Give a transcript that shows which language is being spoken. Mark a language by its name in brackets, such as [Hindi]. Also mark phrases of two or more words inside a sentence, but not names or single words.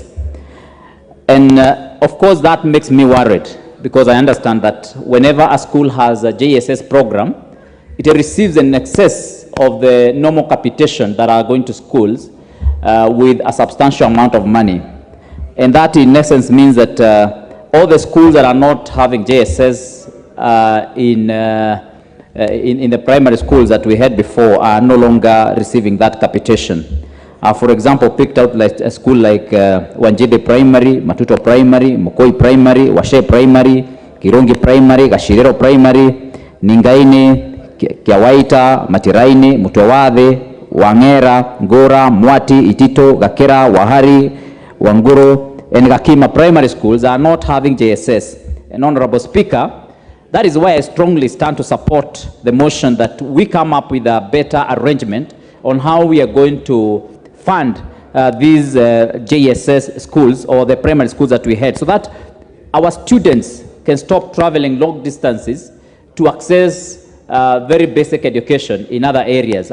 [English] And of course that makes me worried, because I understand that whenever a school has a JSS program, it receives an excess of the normal capitation that are going to schools with a substantial amount of money. And that in essence means that all the schools that are not having JSS in the primary schools that we had before are no longer receiving that capitation. For example, picked out like a school like Wanjide Primary, Matuto Primary, Mukoi Primary, Washe Primary, Kirongi Primary, Gashirero Primary, Ningaini, Kiawaita, Matiraini, Mutawade, Wangera, Ngora, Mwati, Itito, Gakera, Wahari, Wanguro, and Gakima primary schools are not having JSS. And Honorable Speaker, that is why I strongly stand to support the motion that we come up with a better arrangement on how we are going to fund these JSS schools or the primary schools that we had, so that our students can stop traveling long distances to access very basic education in other areas.